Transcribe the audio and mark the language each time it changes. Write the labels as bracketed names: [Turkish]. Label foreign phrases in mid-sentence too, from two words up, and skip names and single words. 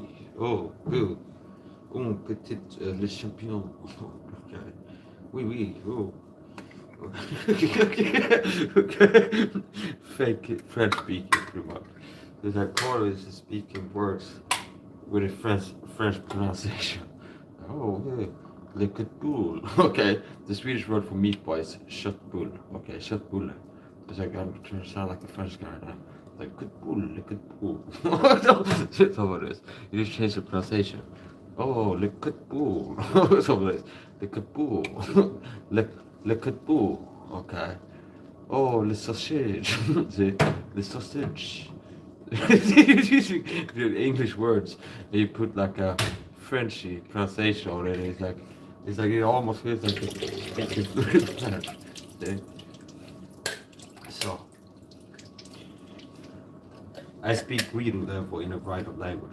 [English] Oh, good. [French] Oh, petit les champignons. Okay. Oui, oui. [English] Oh. Okay. Fake French speaking, pretty much. Because like Carl is speaking words with a French pronunciation. Oh, okay. [French] Le köttbullar. [English] Okay. The Swedish word for meatball is köttbull. Okay, köttbulle. It's like I'm trying to sound like a French guy now. Like köttbull, [French] le köttbull. [English] That's what it is. You just change the pronunciation. Oh, [French] le köttbull. [English] That's what it is. [French] Le köttbull. Le köttbull. Okay. Oh, le sausage. Le sausage. [English] The English words, and you put like a Frenchy pronunciation on it. It's like it almost feels like so. I speak reading level in a variety of languages.